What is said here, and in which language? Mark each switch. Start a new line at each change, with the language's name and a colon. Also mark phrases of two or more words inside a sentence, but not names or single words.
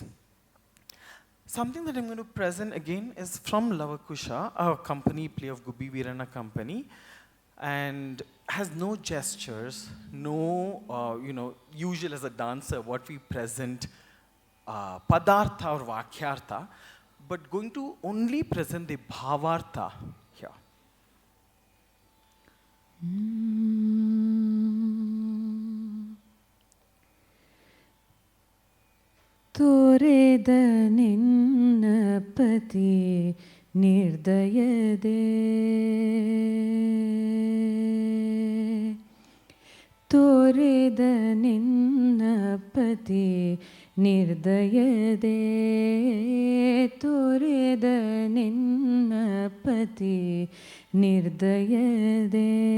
English: Something that I'm going to present again is from Lavakusha, a company play of Gubbi Veerana company, and has no gestures, no, usual as a dancer, what we present, padartha or vakyartha, but going to only present the bhavartha here.
Kannada: ತೋರೆದ ನಿನ್ನ ಪತಿ ನಿರ್ದಯದೆ ತೋರೆದ ನಿನ್ನ ಪತಿ ನಿರ್ದಯದೆ ತೋರೆದ ನಿನ್ನ ಪತಿ ನಿರ್ದಯದೆ